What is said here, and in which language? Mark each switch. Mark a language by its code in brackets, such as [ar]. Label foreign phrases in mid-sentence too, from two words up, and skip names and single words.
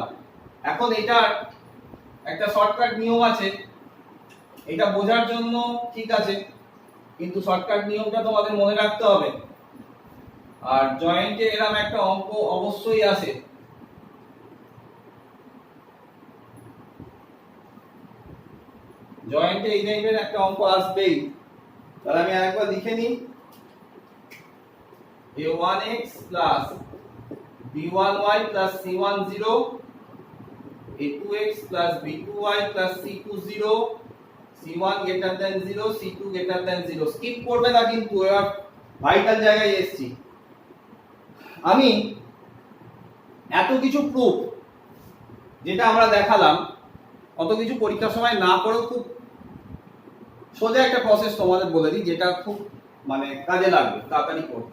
[bn] এখন এটার একটা শর্টকাট নিয়ম আছে, এটা বোঝার জন্য ঠিক আছে, কিন্তু শর্টকাট নিয়মটা তোমাদের মনে রাখতে হবে। আর জয়েন্টে এরকম একটা অঙ্ক অবশ্যই আসে, জয়েন্টে এই টাইপের একটা অঙ্ক আসবেই। তাহলে আমি আরেকবার লিখে নিই, [en] a1x plus b1y plus c10, a2x plus b2y plus c20, c1 greater than 0, c2 greater than 0। [bn] স্কিপ করবে না কিন্তু, এবার ভাইটাল জায়গায় এসেছি আমি। এত কিছু প্রুফ যেটা আমরা দেখালাম, অত কিছু পরীক্ষার সময় না করেও খুব সোজা একটা প্রসেস তোমাদের বলে দিই, যেটা খুব মানে কাজে লাগবে তাড়াতাড়ি করতে।